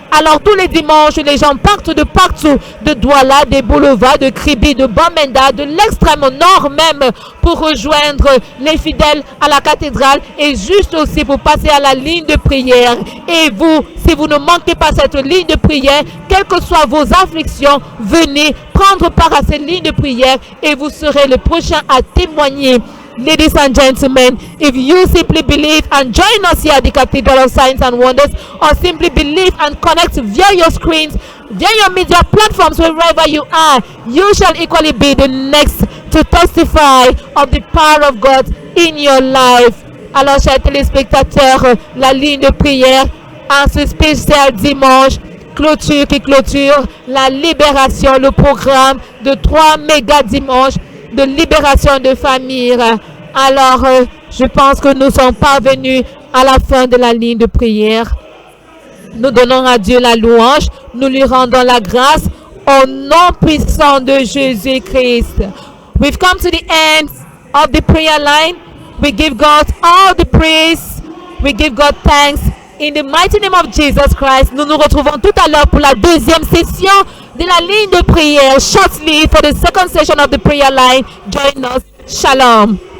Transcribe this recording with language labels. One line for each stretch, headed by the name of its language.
French: Alors tous les dimanches, les gens partent de partout, de Douala, des boulevards, de Kribi, de Bamenda, de l'extrême nord même, pour rejoindre les fidèles à la cathédrale et juste aussi pour passer à la ligne de prière. Et vous, si vous ne manquez pas cette ligne de prière, quelles que soient vos afflictions, venez prendre part à cette ligne de prière et vous serez le prochain à témoigner.
English: Ladies and gentlemen, if you simply believe and join us here at the Cathedral of Signs and Wonders, or simply believe and connect via your screens, via your media platforms, wherever you are, you shall equally be the next to testify of the power of God in your life.
French: Alors, chers téléspectateurs, la ligne de prière en ce spécial dimanche, qui clôture la libération, le programme de 3 méga dimanches de libération de famille. Alors, je pense que nous sommes parvenus à la fin de la ligne de prière. Nous donnons à Dieu la louange, nous lui rendons la grâce au nom puissant de Jésus-Christ.
English: We've come to the end of the prayer line. We give God all the praise. We give God thanks. In the mighty name of Jesus Christ,
French: nous nous retrouvons tout à l'heure pour la deuxième session de la ligne de prière.
English: Shortly for the second session of the prayer line. Join us. Shalom.